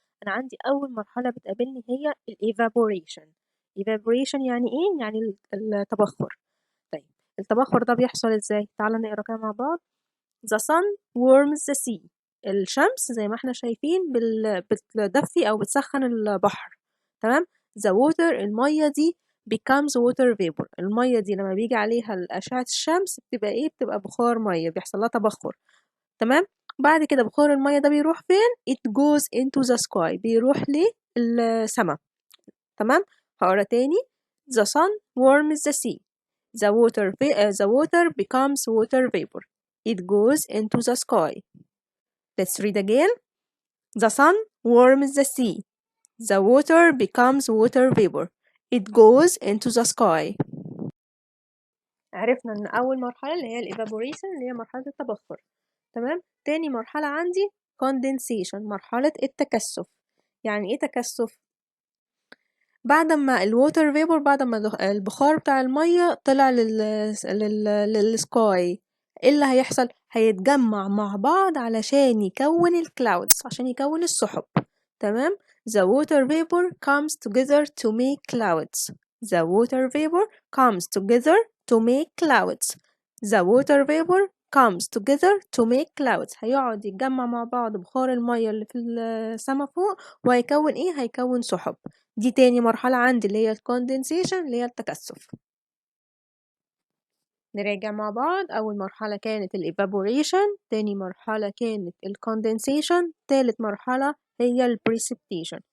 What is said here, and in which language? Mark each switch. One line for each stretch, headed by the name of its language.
Arabic: أنا عندي أول مرحلة بتقابلني هي evaporation. evaporation يعني ايه؟ يعني التبخر. طيب التبخر ده بيحصل ازاي؟ تعالى نقرا كده مع بعض.
English: The sun warms the sea.
Arabic: الشمس زي ما احنا شايفين بتدفي أو بتسخن البحر. تمام.
English: The water
Arabic: المية دي
English: becomes water vapor.
Arabic: المية دي لما بيجي عليها أشعة الشمس بتبقى ايه؟ بتبقى بخار مية، بيحصل لها تبخر. تمام. بعد كده بخار المية ده بيروح فين؟
English: It goes into the sky.
Arabic: بيروح للسما. تمام. هقرا تاني.
English: The sun warms the sea. The water becomes water vapor. It goes into the sky. Let's read again. The sun warms the sea. The water becomes water vapor. It goes into the sky.
Arabic: عرفنا ان اول مرحلة اللي هي evaporation اللي هي مرحلة التبخر. تمام. تاني مرحلة عندي condensation، مرحلة التكثف. يعني ايه تكثف؟ بعد ما الووتر فيبور، بعد ما البخار بتاع المية طلع للسكاي، ايه اللي هيحصل؟ هيتجمع مع بعض علشان يكون الكلاودز، عشان يكون السحب. تمام.
English: The water vapor comes together to make clouds. The water vapor comes together to make clouds. The water vapor comes together to make clouds.
Arabic: هيقعد يتجمع مع بعض بخار المية اللي في السما فوق، وهيكون ايه؟ هيكون سحب. دي تاني مرحلة عندي اللي هي الكوندنسيشن اللي هي التكثف. نراجع مع بعض. أول مرحلة كانت الإيفابوريشن، تاني مرحلة كانت الكوندنسيشن، تالت مرحلة هي البريسبتيشن.